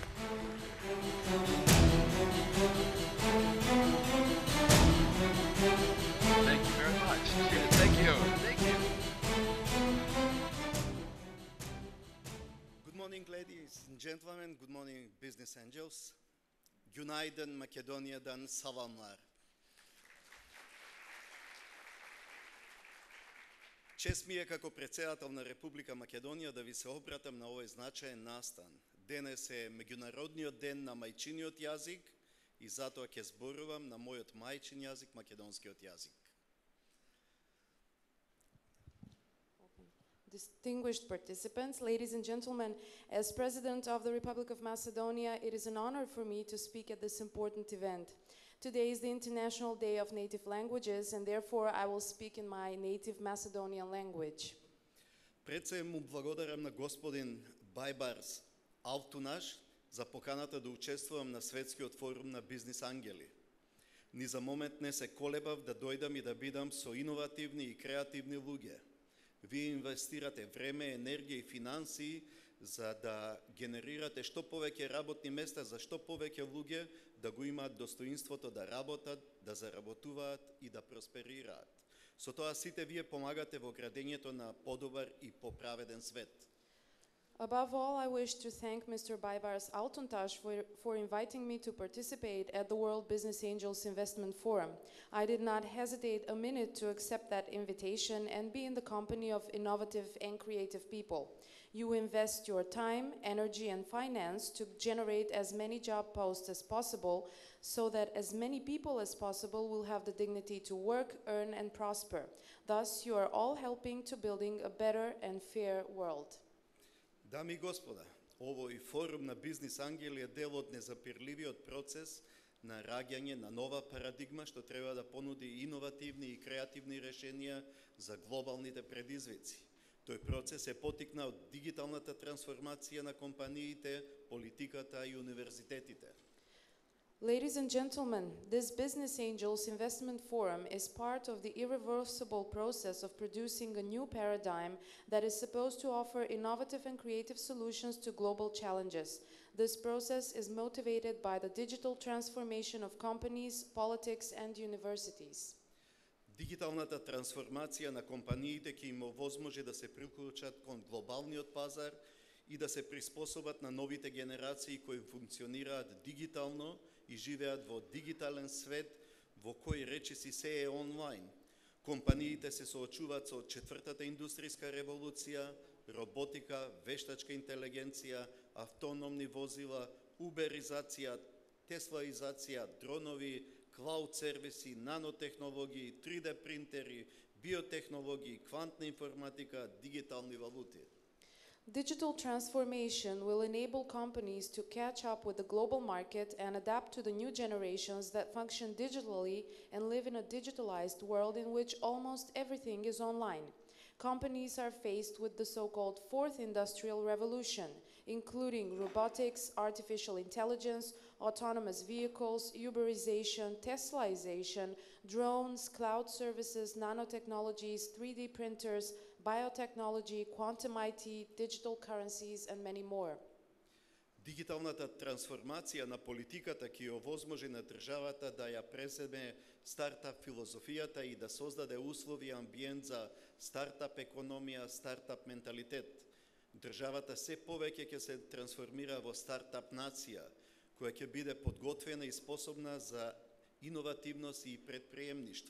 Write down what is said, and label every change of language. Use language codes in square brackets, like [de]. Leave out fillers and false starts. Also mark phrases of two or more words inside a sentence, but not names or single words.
[en] Thank you very much. Thank you. Thank you. Good morning, ladies and gentlemen. Good morning, business angels. [tr] Günaydın Makedonya'dan salamlar. [mk] Чест ми е како председател на Република Македонија да ви се обратам на овој значаен настан. Денес е меѓународниот ден на мајчиниот јазик и затоа ќе зборувам на мојот мајчин јазик, македонскиот јазик. [en] Distinguished participants, ladies and gentlemen, as President of the Republic of Macedonia, it is an honor for me to speak at this important event. Today is the International Day of Native Languages, and therefore I will speak in my native Macedonian language. [mk] Пред се му благодарам на господин Байбарс Алтунаш за поканата да учествувам на Светскиот форум на бизнис ангели. Ни за момент не се колебав да дојдам и да бидам со иновативни и креативни луѓе. Вие инвестирате време, енергија и финансии за да генерирате што повеќе работни места за што повеќе луѓе да го имаат достоинството да работат, да заработуваат и да просперираат. Со тоа сите вие помагате во градењето на подобар и поправеден свет. [en] Above all, I wish to thank Mr. Baibars Altuntash for inviting me to participate at the World Business Angels Investment Forum. I did not hesitate a minute to accept that invitation and be in the company of innovative and creative people. You invest your time, energy, and finance to generate as many job posts as possible so that as many people as possible will have the dignity to work, earn, and prosper. Thus, you are all helping to building a better and fair world. [mk] Дами и господа, овој форум на бизнис ангели е дел од незапирливиот процес на раѓање на нова парадигма што треба да понуди иновативни и креативни решенија за глобалните предизвици. Тој процес е потикнат од дигиталната трансформација на компаниите, политиката и универзитетите. [en] Ladies and gentlemen, this Business Angels Investment Forum is part of the irreversible process of producing a new paradigm that is supposed to offer innovative and creative solutions to global challenges. This process is motivated by the digital transformation of companies, politics, and universities. [mk] Дигиталната трансформација на компаниите ќе им овозможи да се приклучат кон глобалниот пазар и да се приспособат на новите генерации кои функционираат дигитално и живеат во дигитален свет во кој речиси се е онлайн. Компаниите се соочуваат со четвртата индустријска револуција, роботика, вештачка интелигенција, автономни возила, уберизација, теслаизација, дронови, клауд сервиси, нанотехнологии, 3D принтери, биотехнологии, квантна информатика, дигитални валути. [en] Digital transformation will enable companies to catch up with the global market and adapt to the new generations that function digitally and live in a digitalized world in which almost everything is online. Companies are faced with the so-called fourth industrial revolution, including robotics, artificial intelligence, autonomous vehicles, Uberization, Teslaization, drones, cloud services, nanotechnologies, 3D printers, biotechnology, quantum IT, digital currencies, and many more. [mk] Дигиталната трансформација на политиката ќе овозможи на државата да ја преземе стартап филозофијата и да создаде услови и амбиент за стартап економија, стартап менталитет. Државата се повеќе ќе се трансформира во стартап нација, која ќе биде подготвена и способна за иновативност и предприемништво.